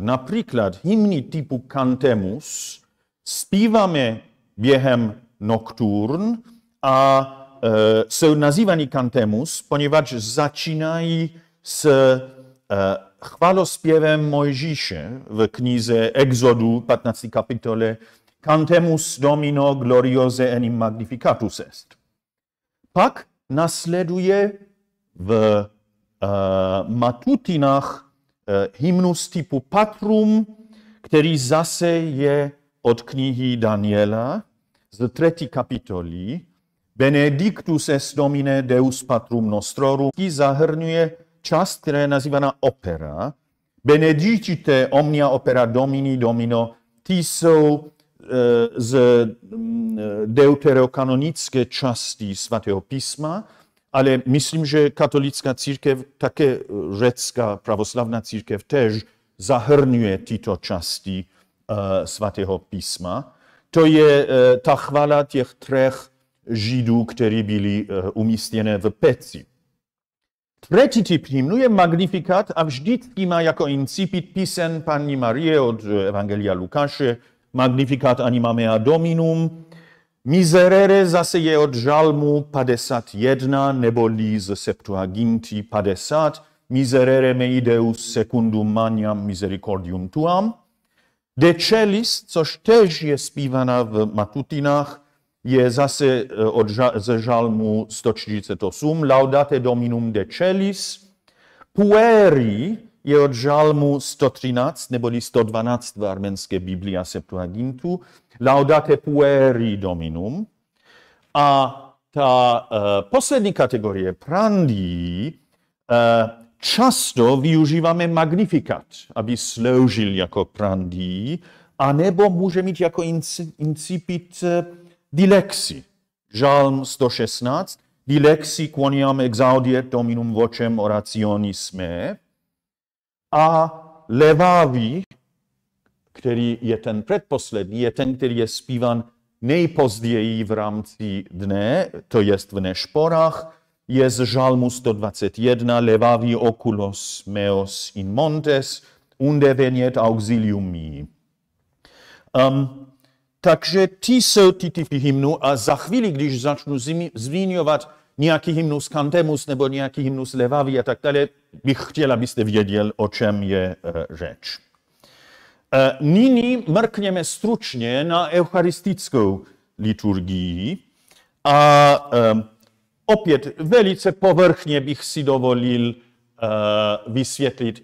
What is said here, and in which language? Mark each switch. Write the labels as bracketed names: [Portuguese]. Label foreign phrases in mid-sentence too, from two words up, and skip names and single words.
[Czech] Například hymny typu Cantemus zpíváme během nokturn a jsou nazývány Cantemus, poněvadž začínají s chvalospěvem Mojžíše v knize Exodu, 15. kapitole, [Latin] Cantemus Domino gloriose enim magnificatus est. [Czech] Pak nasleduje v matutinách hymnus typu Patrum, který zase je od knihy Daniela z 3. kapitoly. [Latin] Benedictus est Domine Deus Patrum Nostrorum, [Czech] který zahrnuje část, která je nazývána opera. [Latin] Benedicite omnia opera Domini Domino, [Czech] ty jsou z deuterokanonické části svatého písma, ale myslím, že katolická církev, také řecká pravoslavná církev též zahrnuje tyto části svatého písma. To je ta chvála těch 3 Židů, kteří byli umístěni v peci. Třetí typ hymnu je magnifikát a vždycky má jako incipit píseň Panny Marie od Evangelia Lukáše, [Latin] Magnificat anima mea Dominum. [Czech] Miserere zase je od žalmu 51, neboli z Septuaginti 50. [Latin] Miserere mei Deus secundum maniam misericordium tuam. [Czech] De Celis, což tež je zpívaná v matutinách, je zase ze žalmu 148. [Latin] Laudate Dominum de Celis. [Czech] Pueri je od žalmu 113, neboli 112 v arménské Biblii a Septuagintu. [Latin] Laudate pueri Dominum. [Czech] A ta poslední kategorie, prandii, často využíváme magnifikat, aby sloužil jako prandii, anebo může mít jako incipit dilexi. Žalm 116. [Latin] Dilexi quoniam exaudiet Dominum vocem orationis me. [Czech] A Levavi, který je ten předposlední, je ten, který je zpívan nejpozději v rámci dne, to jest v nešporách, je z žalmu 121, [Latin] Levavi oculos meos in montes, unde veniet auxilium mi. [Czech] Takže ty jsou ty typy hymnu a za chvíli, když začnu zvíňovat nějaký hymnus Cantemus nebo nějaký hymnus Levavi a tak dále, bych chtěl, abyste věděl, o čem je řeč. Nyní mrkněme stručně na eucharistickou liturgii a opět velice povrchně bych si dovolil vysvětlit.